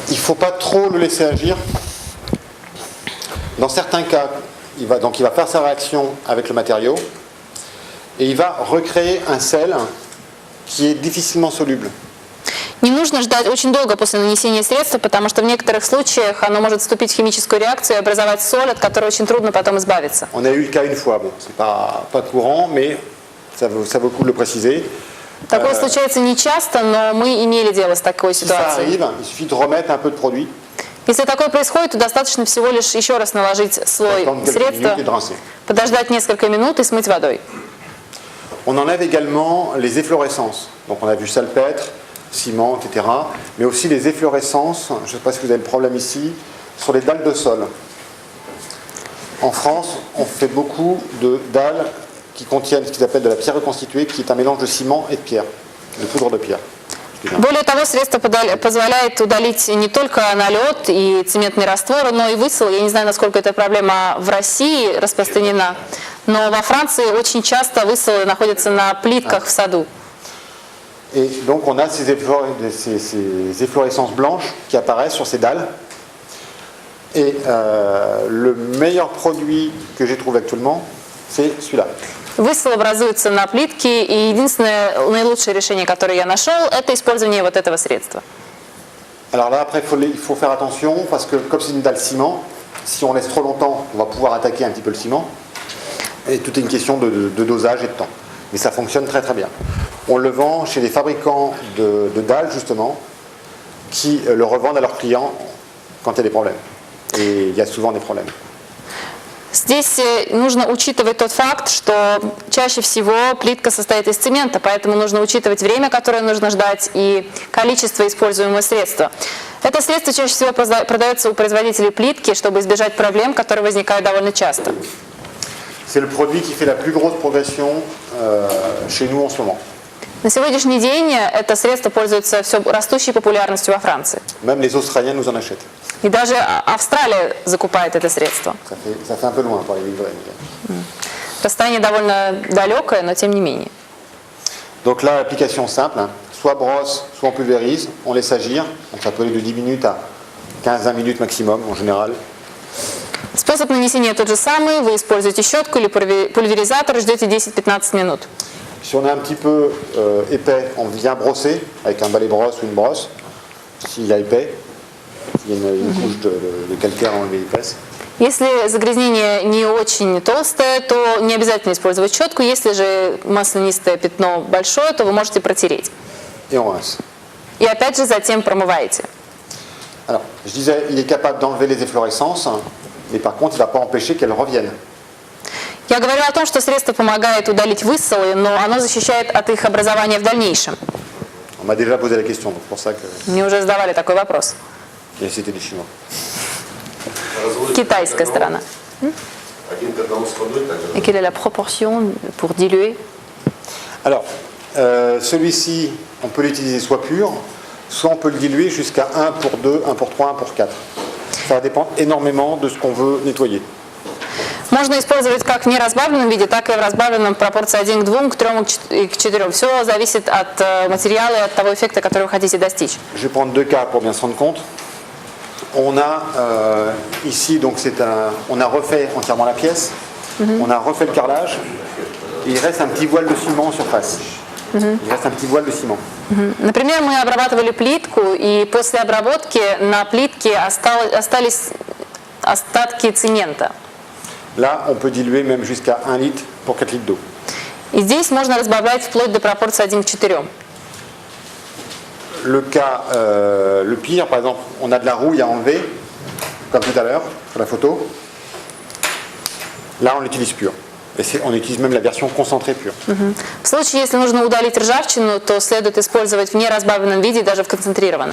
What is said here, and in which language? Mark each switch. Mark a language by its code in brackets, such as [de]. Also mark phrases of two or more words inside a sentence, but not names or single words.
[fr] faut pas trop le laisser agir. Dans certains cas, il va faire sa réaction avec le matériau et il va recréer un sel qui est difficilement soluble. [ru] Не нужно ждать очень долго после нанесения средства, потому что в некоторых случаях оно может вступить в химическую реакцию и образовать соль, от которой очень трудно потом избавиться. [fr] On a eu le cas une fois, bon, c'est pas courant, mais ça vaut le coup de le préciser. [ru] Такое случается нечасто, но мы имели дело с такой [fr] Si ça [ru] ситуацией. [fr] arrive, il suffit de remettre un peu de produit, [ru] Если такое происходит, то достаточно всего лишь еще раз наложить слой [fr] attendre quelques [ru] средства, [fr] minutes et de rincer. [ru] подождать несколько минут и смыть водой. [fr] On enlève également les efflorescences. Donc on a vu salpêtre, ciment, etc. Mais aussi les efflorescences, je ne sais pas si vous avez le problème ici, sur les dalles de sol. En France, on fait beaucoup de dalles qui contiennent ce qu'ils appellent de la pierre reconstituée, qui est un mélange de ciment et de pierre, de poudre de pierre. [ru] Более того, средство позволяет удалить не только налет и цементный раствор, но и высол. Я не знаю, насколько эта проблема в России распространена, но во Франции очень часто высолы находятся на плитках в саду. [fr] Et donc on a ces efflorescences blanches qui apparaissent sur ces dalles. Et le meilleur produit que j'ai trouvé actuellement, c'est celui-là. [ru] Высол образуется на плитке, и единственное, наилучшее решение, которое я нашел, это использование вот этого средства. [fr] Alors là, après, il faut faire attention, parce que comme c'est une dalle ciment, si on laisse trop longtemps, on va pouvoir attaquer un petit peu le ciment. Et tout est une question de dosage et de temps. Mais ça fonctionne très très bien. On le vend chez les fabricants de dalles, justement, qui le revendent à leurs clients quand il y a des problèmes. Et il y a souvent des problèmes. [ru] Здесь нужно учитывать тот факт, что чаще всего плитка состоит из цемента, поэтому нужно учитывать время, которое нужно ждать, и количество используемого средства. Это средство чаще всего продается у производителей плитки, чтобы избежать проблем, которые возникают довольно часто. [fr] C'est le produit qui fait la plus grosse progression chez nous en ce moment. [ru] На сегодняшний день это средство пользуется все растущей популярностью во Франции. [fr] Même les Australiens nous en achètent. [ru] И даже Австралия закупает это средство. [fr] Ça fait un peu loin pour les livrer. [ru] Расстояние довольно далекое, но тем не менее. [fr] Donc là, l'application simple, hein, soit brosse, soit on pulvérise, on laisse agir. Donc ça peut aller de 10 minutes à 15-20 minutes maximum en général. [ru] Способ нанесения тот же самый. Вы используете щетку или пульверизатор и ждете 10-15 минут. [fr] Si on est un petit peu épais, on vient brosser avec un balai brosse ou une brosse. S'il y a épais, il y a une couche de calcaire enlevée épaisse. [ru] Если загрязнение не очень толстое, то не обязательно использовать щетку. Если же маслянистое пятно большое, то вы можете протереть. [fr] Et on rince. [ru] И опять же затем промываете. [fr] Alors, je disais, il est capable d'enlever les efflorescences, mais par contre, il ne va pas empêcher qu'elles reviennent. [ru] Я говорила о том, что средство помогает удалить высолы, но оно защищает от их образования в дальнейшем. [fr] On m'a déjà posé la question, donc c'est pour ça que [ru] Мне уже задавали такой вопрос. [fr] c'était des Chinois. [ru] Китайская сторона. Один к одному с водой тогда. [fr] Et quelle est la proportion pour diluer? Alors, celui-ci, on peut l'utiliser soit pur, soit on peut le diluer jusqu'à 1 pour 2, 1 pour 3, 1 pour 4. Ça va dépendre énormément de ce qu'on veut nettoyer. [ru] Можно использовать как в неразбавленном виде, так и в разбавленном пропорции 1 к 2, к 3 и к 4. Все зависит от материала и от того эффекта, который вы хотите достичь. [fr] Je vais prendre deux cas pour bien se rendre compte. On a ici, donc on a refait entièrement la pièce, on a refait le carrelage, et il reste un petit voile de ciment en surface. Il reste un petit voile de ciment. [ru] Например, мы обрабатывали плитку, и после обработки на плитке остались остатки цемента. [fr] Là, on peut diluer même jusqu'à 1 litre pour 4 litres d'eau. [ru] И здесь можно разбавлять вплоть до пропорции 1 к 4. [fr] Le cas le pire, par exemple, on a de la rouille à enlever, comme tout à l'heure, sur la photo. Là, on l'utilise pur. Et on utilise même la version concentrée pure. [ru] В случае, если нужно удалить ржавчину, то следует использовать в неразбавленном виде, даже в концентрированном.